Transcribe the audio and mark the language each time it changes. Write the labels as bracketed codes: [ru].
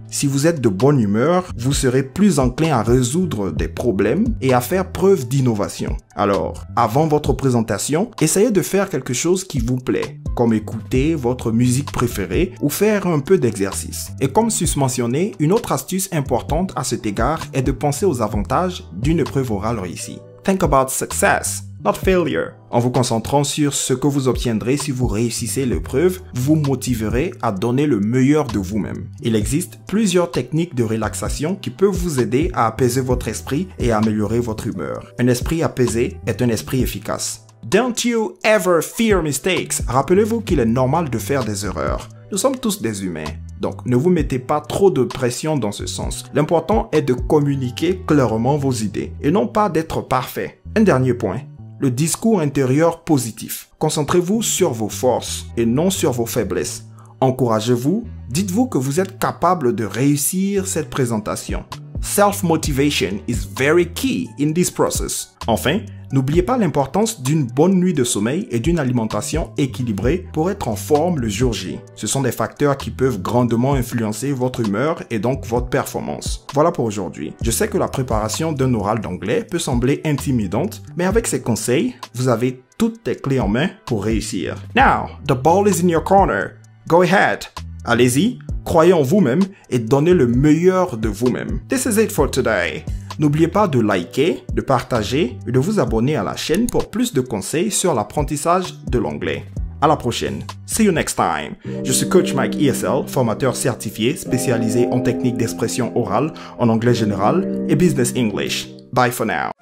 [fr] Si vous êtes de bonne humeur, vous serez plus enclin à résoudre des problèmes et à faire preuve d'innovation. Alors, avant votre présentation, essayez de faire quelque chose qui vous plaît, comme écouter votre musique préférée ou faire un peu d'exercice. Et comme susmentionné, une autre astuce importante à cet égard est de penser aux avantages d'une épreuve orale réussie. [en] Think about success, not failure. [fr] En vous concentrant sur ce que vous obtiendrez si vous réussissez l'épreuve, vous motiverez à donner le meilleur de vous-même. Il existe plusieurs techniques de relaxation qui peuvent vous aider à apaiser votre esprit et à améliorer votre humeur. Un esprit apaisé est un esprit efficace. [en] Don't you ever fear mistakes. [fr] Rappelez-vous qu'il est normal de faire des erreurs. Nous sommes tous des humains. Donc, ne vous mettez pas trop de pression dans ce sens. L'important est de communiquer clairement vos idées et non pas d'être parfait. Un dernier point. Le discours intérieur positif. Concentrez-vous sur vos forces et non sur vos faiblesses. Encouragez-vous, dites-vous que vous êtes capable de réussir cette présentation. [en] Self-motivation is very key in this process. [fr] Enfin, n'oubliez pas l'importance d'une bonne nuit de sommeil et d'une alimentation équilibrée pour être en forme le jour J. Ce sont des facteurs qui peuvent grandement influencer votre humeur et donc votre performance. Voilà pour aujourd'hui. Je sais que la préparation d'un oral d'anglais peut sembler intimidante, mais avec ces conseils, vous avez toutes les clés en main pour réussir. [en] Now, the ball is in your corner. Go ahead. [fr] Allez-y, croyez en vous-même et donnez le meilleur de vous-même. [en] This is it for today. [fr] N'oubliez pas de liker, de partager et de vous abonner à la chaîne pour plus de conseils sur l'apprentissage de l'anglais. À la prochaine. [en] See you next time. [fr] Je suis Coach Mike ESL, formateur certifié spécialisé en techniques d'expression orale, en anglais général et business English. [en] Bye for now.